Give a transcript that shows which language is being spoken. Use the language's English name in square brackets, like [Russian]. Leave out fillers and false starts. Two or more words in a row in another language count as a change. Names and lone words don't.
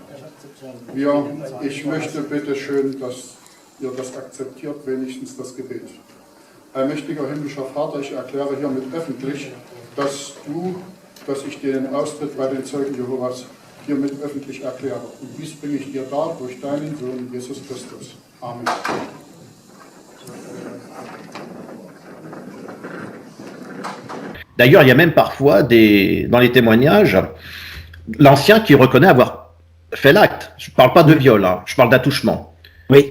[German] Ich möchte bitte schön, dass ihr das akzeptiert, wenigstens das Gebet. Allmächtiger himmlischer Vater, ich erkläre hiermit öffentlich, dass ich den Austritt bei den Zeugen Jehovas hiermit öffentlich erkläre. Und dies bringe ich dir dar durch deinen Sohn Jesus Christus. Amen. [French] D'ailleurs, il y a même parfois dans les témoignages, l'ancien qui reconnaît avoir fait l'acte. Je ne parle pas de viol, hein, je parle d'attouchement. Oui.